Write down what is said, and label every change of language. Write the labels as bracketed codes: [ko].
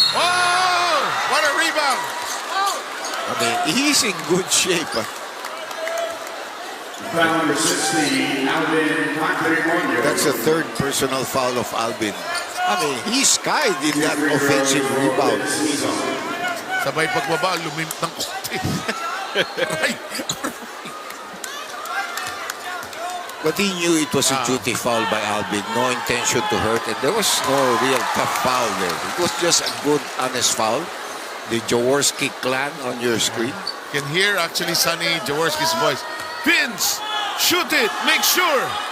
[en] Oh, what a rebound. I mean, he's in good shape. Foul number 16, Alvin Pacarimonio. That's the third personal foul of Alvin. I mean, he skied in that offensive rebound. [tl] Sabay pagbaba, lumimp ng konti. [en] But he knew it was a duty foul by Alvin. No intention to hurt. And there was no real tough foul there. It was just a good, honest foul. The Jaworski clan on your screen. You can hear actually Sonny Jaworski's voice. Vince, shoot it, make sure.